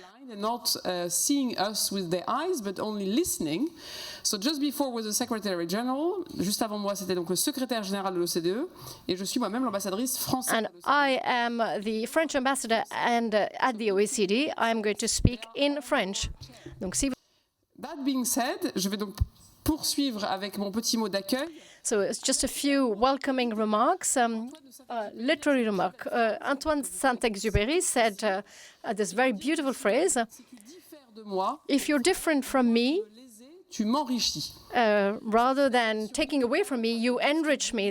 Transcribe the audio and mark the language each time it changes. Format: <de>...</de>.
<en>and not seeing us with their eyes, but only listening. So just before was the Secretary General.</en> <fr>Juste avant moi, c'était donc le secrétaire général de l'OCDE, et je suis moi-même l'ambassadrice française.</fr> <en>And I am the French ambassador, and at the OECD, I am going to speak in French.</en> <fr>Donc, si</fr> <en>That being said,</en> <fr>je vais donc poursuivre avec mon petit mot d'accueil.</fr> <en>So it's just a few welcoming remarks, literary remark. Antoine Saint-Exupéry said this very beautiful phrase, if you're different from me,</en> <fr>Tu m'enrichis.</fr> <en>Rather than taking away from me, you enrich me.</en>